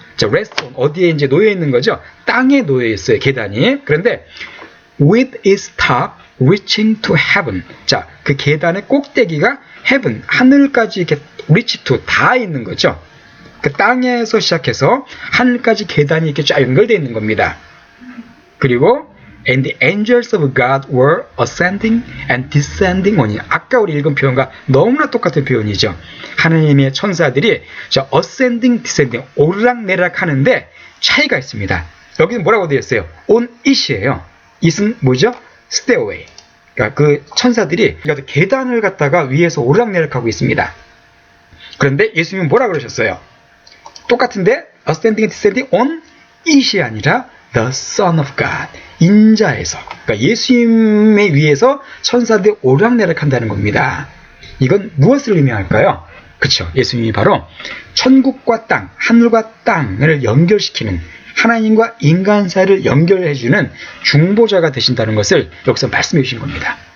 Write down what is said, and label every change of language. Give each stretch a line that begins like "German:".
Korean: 자,
English: rest on
Korean: 어디에 이제 놓여 있는 거죠? 땅에 놓여 있어요. 계단이. 그런데
English: with its top reaching to heaven.
Korean: 자, 그 계단의 꼭대기가 heaven, 하늘까지 이렇게
English: reach to
Korean: 닿아 있는 거죠. 그 땅에서 시작해서 하늘까지 계단이 이렇게 쫙 연결되어 있는 겁니다. 그리고
English: and the angels of God were ascending and descending on it.
Korean: 아까 우리 읽은 표현과 너무나 똑같은 표현이죠. 하나님의 천사들이 저
English: ascending, descending,
Korean: 오르락내리락 하는데 차이가 있습니다. 여기는 뭐라고 되어 있어요?
English: on it
Korean: 이에요. it은 뭐죠? stairway. 그러니까 그 천사들이 계단을 갖다가 위에서 오르락내리락 하고 있습니다. 그런데 예수님은 뭐라 그러셨어요? 똑같은데
English: ascending and descending on it
Korean: 이 아니라
English: the Son of God.
Korean: 인자에서. 그러니까 예수님에 위해서 천사들이 오르락내리락 한다는 겁니다. 이건 무엇을 의미할까요? 그렇죠. 예수님이 바로 천국과 땅, 하늘과 땅을 연결시키는 하나님과 인간 사이를 연결해주는 중보자가 되신다는 것을 여기서 말씀해 주신 겁니다.